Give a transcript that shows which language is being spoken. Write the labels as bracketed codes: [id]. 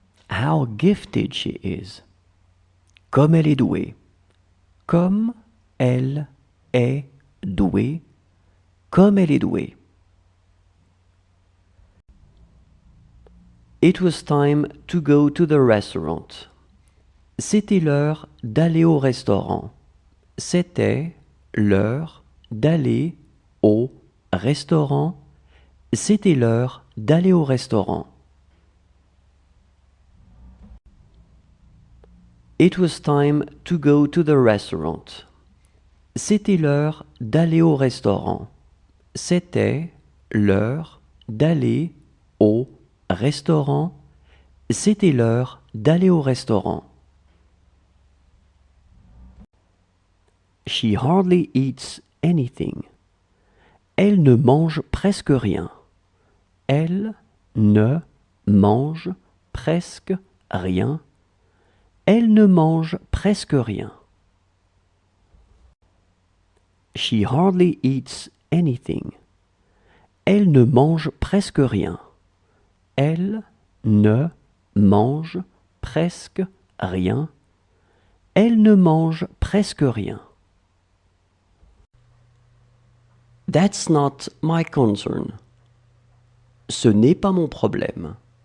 [en] How gifted she is. [fr] Comme elle est douée. Comme elle est douée. Comme elle est douée. [en] It was time to go to the restaurant. [fr] C'était l'heure d'aller au restaurant. C'était l'heure d'aller au restaurant. C'était l'heure d'aller au restaurant. [en] It was time to go to the restaurant. [fr] C'était l'heure d'aller au restaurant. C'était l'heure d'aller au restaurant. C'était l'heure d'aller au restaurant. [en] She hardly eats anything. [fr] Elle ne mange presque rien. Elle ne mange presque rien. Elle ne mange presque rien. [en] She hardly eats anything. [fr] Elle ne mange presque rien. Elle ne mange presque rien. Elle ne mange presque rien. [en] That's not my concern. [fr] Ce n'est pas mon problème.